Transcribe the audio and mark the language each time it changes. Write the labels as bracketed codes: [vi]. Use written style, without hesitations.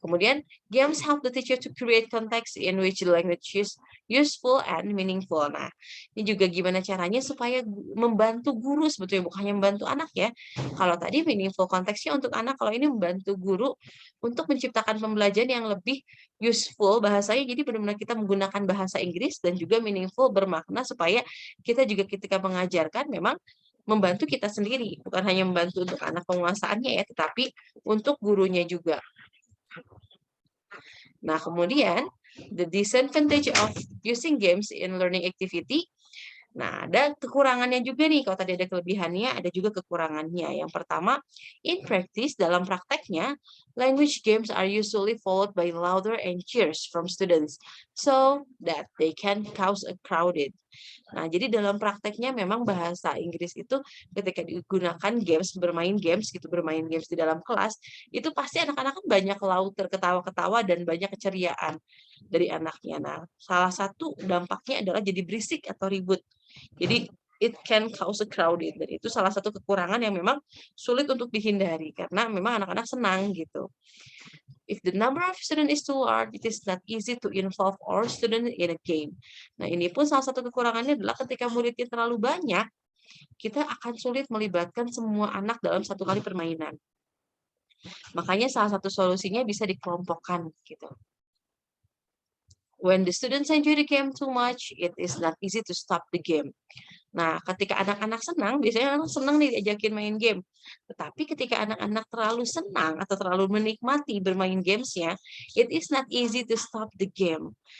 [en] Kemudian, games help the teacher to create context in which the language is useful and meaningful. [id] Nah, ini juga gimana caranya supaya membantu guru sebetulnya, bukan hanya membantu anak ya. Kalau tadi meaningful konteksnya untuk anak, kalau ini membantu guru untuk menciptakan pembelajaran yang lebih useful bahasanya. Jadi benar-benar kita menggunakan bahasa Inggris dan juga meaningful bermakna supaya kita juga ketika mengajarkan memang membantu kita sendiri, bukan hanya membantu untuk anak penguasaannya ya, tetapi untuk gurunya juga. [en] Nah, kemudian the disadvantage of using games in learning activity. [id] Nah, ada kekurangannya juga nih. Kalau tadi ada kelebihannya, ada juga kekurangannya. [en] Yang pertama, in practice, [id] dalam prakteknya, [en] language games are usually followed by louder and cheers from students, so that they can cause a crowded. [id] Nah, jadi dalam prakteknya memang bahasa Inggris itu ketika digunakan games, bermain games di dalam kelas, itu pasti anak-anak kan banyak lauter, ketawa-ketawa, dan banyak keceriaan dari anaknya. Nah, salah satu dampaknya adalah jadi berisik atau ribut. Jadi [en] it can cause a crowded, [id] dan itu salah satu kekurangan yang memang sulit untuk dihindari karena memang anak-anak senang gitu. [en] If the number of students is too large, it is not easy to involve all students in a game. [id] Nah, ini pun salah satu kekurangannya adalah ketika muridnya terlalu banyak, kita akan sulit melibatkan semua anak dalam satu kali permainan. Makanya salah satu solusinya bisa dikelompokkan gitu. [en] When the students enjoy the game too much, it is not easy to stop the game. [id] Nah, ketika anak-anak senang, biasanya anak senang nih diajakin main game. Tetapi ketika anak-anak terlalu senang atau terlalu menikmati bermain gamesnya, [en] it is not easy to stop the game.